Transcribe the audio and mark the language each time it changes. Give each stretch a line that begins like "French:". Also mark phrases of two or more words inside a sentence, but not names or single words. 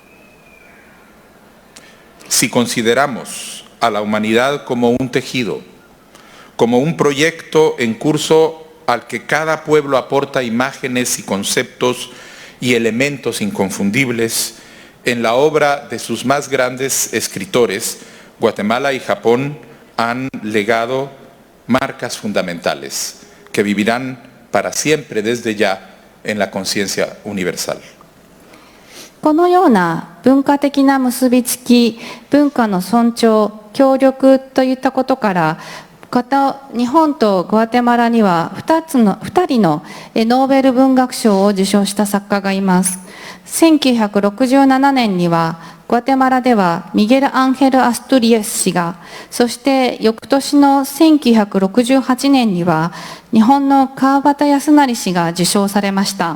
Spanish: Si consideramos a la humanidad como un tejido, como un proyecto en curso al que cada pueblo aporta imágenes y conceptos y elementos inconfundibles, en la obra de sus más grandes escritores, Guatemala y Japón han legado marcas fundamentales que vivirán para siempre desde ya en la conciencia universal.
Japanese: このような文化的な結びつき、文化の尊重、協力といったことから、日本とグアテマラには2人のノーベル文学賞を受賞した作家がいます。1967年にはグアテマラではミゲル・アンヘル・アストゥリエス氏が、そして翌年の1968年には日本の川端康成氏が受賞されました。